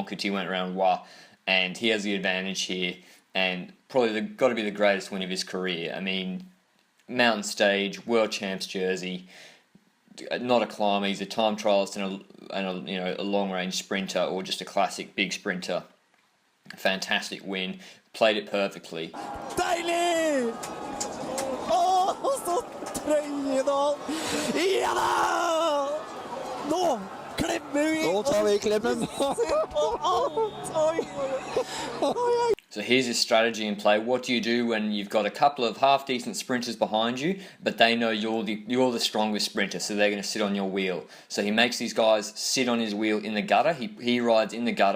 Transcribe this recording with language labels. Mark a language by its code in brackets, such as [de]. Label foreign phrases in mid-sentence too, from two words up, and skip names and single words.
[en] Montgouty went around Roy, and he has the advantage here, and probably got to be the greatest win of his career. I mean, mountain stage, World Champs jersey, not a climber. He's a time trialist and a long range sprinter, or just a classic big sprinter. Fantastic win. Played it perfectly. [no] Dejlig! Så trøye da! Ja da! Nå klemmer vi! Nå tar vi klemmen! [en] So here's his strategy in play. What do you do when you've got a couple of half-decent sprinters behind you, but they know you're the strongest sprinter, so they're going to sit on your wheel. So he makes these guys sit on his wheel in the gutter. He rides in the gutter.